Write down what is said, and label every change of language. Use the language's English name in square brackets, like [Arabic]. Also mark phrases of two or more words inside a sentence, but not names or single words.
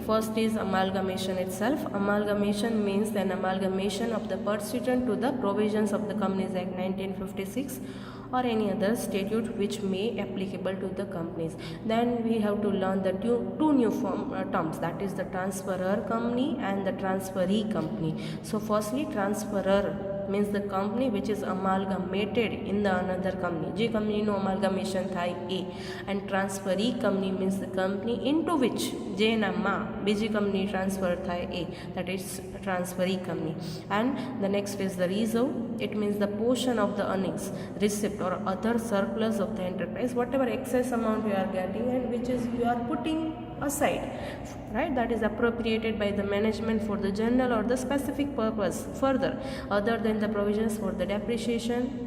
[English] First is amalgamation itself. Amalgamation means an amalgamation of the pursuant to the provisions of the Companies Act 1956 or any other statute which may applicable to the companies. Then we have to learn the two new terms, that is the transferor company and the transferee company. So firstly, transferor means the company which is amalgamated in the another company. [Gujarati] જે કંપનીનું amalgamation થાય એ. [English] And transferee company means the company into which [Gujarati] જેનામાં બીજી કંપની transfer થાય એ, [English] that is transferee company. And the next is the reserve. It means the portion of the earnings, receipt or other surplus of the enterprise, whatever excess amount you are getting and which is you are putting aside, right, that is appropriated by the management for the general or the specific purpose further other than the provisions for the depreciation.